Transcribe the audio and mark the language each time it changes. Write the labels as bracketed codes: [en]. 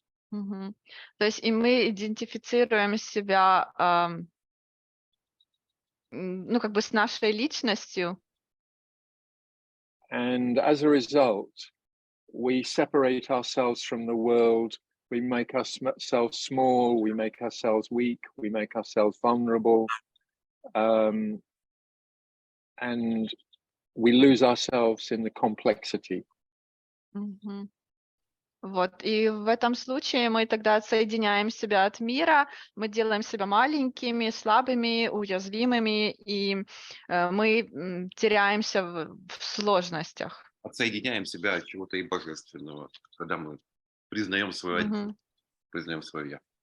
[ru] То есть и мы идентифицируем себя, ну, как бы с нашей личностью. [en] And as a result, we separate ourselves from the world. We make ourselves small. We make ourselves weak. We make ourselves vulnerable. And we lose ourselves in the complexity. [ru] Вот, и в этом случае мы тогда отсоединяем себя от мира, мы делаем себя маленькими, слабыми, уязвимыми, и мы теряемся в сложностях. Отсоединяем себя от чего-то и божественного, когда мы признаем свое признаем свое